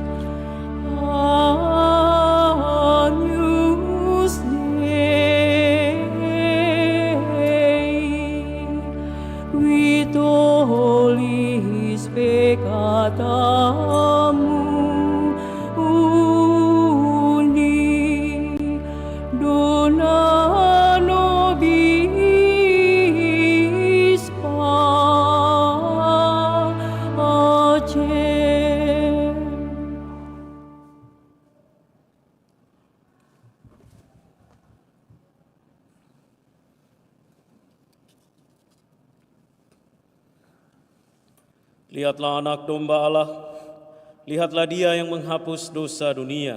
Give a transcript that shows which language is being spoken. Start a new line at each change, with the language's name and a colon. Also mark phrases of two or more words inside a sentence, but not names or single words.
Latin: Agnus Dei, qui tollis peccatatum undi, dona nobis pacem.
Indonesian: Lihatlah anak domba Allah, lihatlah Dia yang menghapus dosa dunia.